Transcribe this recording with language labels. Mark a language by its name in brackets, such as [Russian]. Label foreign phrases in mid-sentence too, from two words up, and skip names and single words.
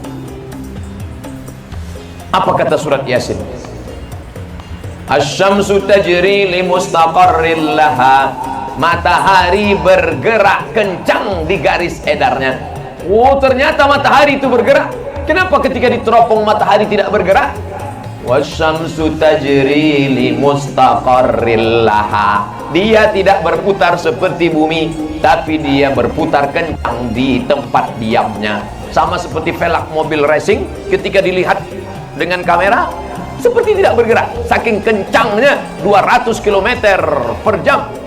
[Indonesian] Apa kata surat Yasin? [Arabic] الشمس تجري لمستقر لها. [Indonesian] Matahari bergerak kencang di garis edarnya. Oh, ternyata matahari itu bergerak. Kenapa ketika diteropong matahari tidak bergerak? [Arabic] والشمس تجري لمستقر لها. [Indonesian] Dia tidak berputar seperti bumi, tapi dia berputar kencang di tempat diamnya. Sama seperti velg mobil racing, ketika dilihat dengan kamera seperti tidak bergerak, saking kencangnya 200 km per jam.